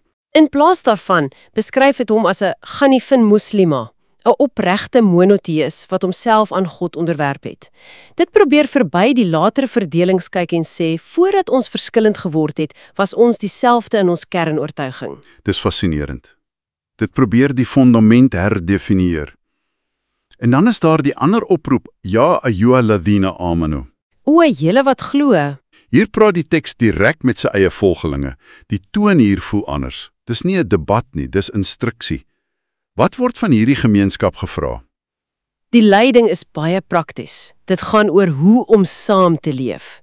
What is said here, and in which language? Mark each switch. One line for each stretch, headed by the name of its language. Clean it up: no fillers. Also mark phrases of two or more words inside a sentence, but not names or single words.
Afrikaans: In plaas daarvan beskryf dit hom as 'n
Arabic: حنيفا مسلما,
Afrikaans: 'n opregte monoteïs wat homself aan God onderwerp het. Dit probeer verby die latere verdelings kyk en sê, voordat ons verskillend geword het, was ons dieselfde in ons kernoortuiging. Dis fascinerend. Dit probeer die fondament herdefinieer. En dan is daar die ander oproep,
Arabic: يا أيها الذين آمنوا.
Afrikaans: O, julle wat glo. Hier praat die teks direk met sy eie volgelinge. Die toon hier voel anders. Dis nie 'n debat nie, dis instruksie. Wat word van hierdie gemeenskap gevra? Die leiding is baie prakties. Dit gaan oor hoe om saam te leef.